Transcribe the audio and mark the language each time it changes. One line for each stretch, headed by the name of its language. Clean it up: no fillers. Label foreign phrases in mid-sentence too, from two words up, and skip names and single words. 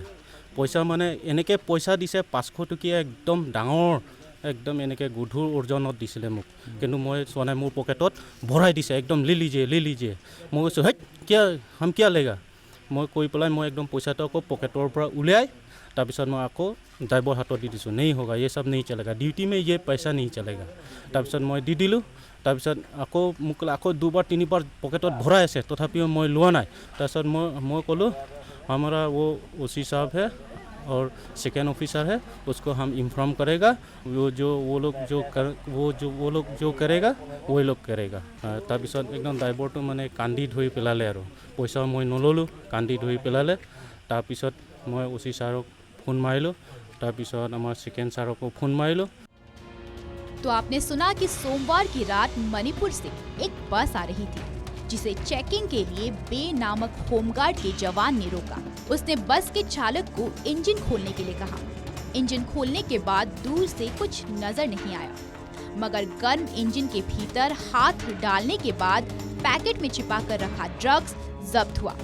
Assamese: পইচা মানে এনেকৈ পইচা দিছে 500 টকীয়া একদম ডাঙৰ, একদম এনেকৈ গধুৰ ওজনত দিছিলে মোক, কিন্তু মই চোৱা নাই। মোৰ পকেটত ভৰাই দিছে একদম
Hindi: ली लीजिए।
Assamese: মই কৈছোঁ হেই
Hindi: क्या लेगा,
Assamese: মই কৈ পেলাই মই একদম পইচাটো আকৌ পকেটৰ পৰা উলিয়াই তাৰপিছত মই আকৌ ড্ৰাইভাৰ হাতত দি দিছোঁ।
Hindi: नहीं होगा ये सब नहीं चलेगा, ডিউটি में ये पैसा नहीं चलेगा।
Assamese: তাৰপিছত মই দি দিলোঁ। তাৰপিছত আকৌ মোক আকৌ 2 3 बार পকেটত ভৰাই আছে, তথাপিও মই লোৱা নাই। তাৰপিছত মই ক'লোঁ
Hindi: हमारा वो ओसी साहब है और सेकेंड ऑफिसर है, उसको हम इन्फॉर्म करेगा, वो लोग जो करेगा वही लोग करेगा।
Assamese: তাৰপিছত একদম ড্ৰাইভাৰটো মানে কান্দি ধৰি পেলালে আৰু পইচা মই নল'লোঁ, কান্দি ধৰি পেলালে। তাৰপিছত মই ওচি ছাৰক ফোন মাৰিলো, তাৰপিছত আমাৰ सेकेंड ছাৰকো ফোন মাৰিলো।
Hindi: तो आपने सुना कि सोमवार की रात मणिपुर से एक बस आ रही थी, जिसे चेकिंग के लिए बे नामक होमगार्ड के जवान ने रोका। उसने बस के चालक को इंजन खोलने के लिए कहा। इंजन खोलने के बाद दूर से कुछ नजर नहीं आया, मगर गर्म इंजन के भीतर हाथ डालने के बाद पैकेट में छिपा कर रखा ड्रग्स जब्त हुआ।